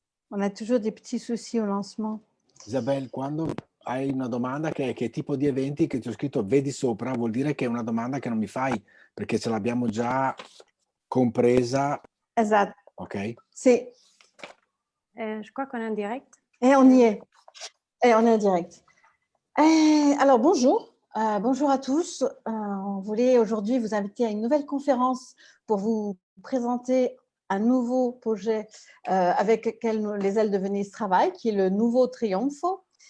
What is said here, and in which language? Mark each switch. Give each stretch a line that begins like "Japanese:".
French: On a toujours des petits soucis au lancement.
Italian: Isabel, quando hai una domanda che tipo di eventi che ti ho scritto vedi sopra, vuol dire che è una domanda che non mi fai, perché ce l'abbiamo già compresa. Esatto. Ok. Sì.
French: Je crois qu'on est en direct. Et on y est. Et on est en direct. Alors, bonjour. Bonjour à tous. On voulait aujourd'hui vous inviter à une nouvelle conférence pour vous présenter un nouveau projet avec lequel les ailes de Venise travaillent, qui est le nouveau Trionfo.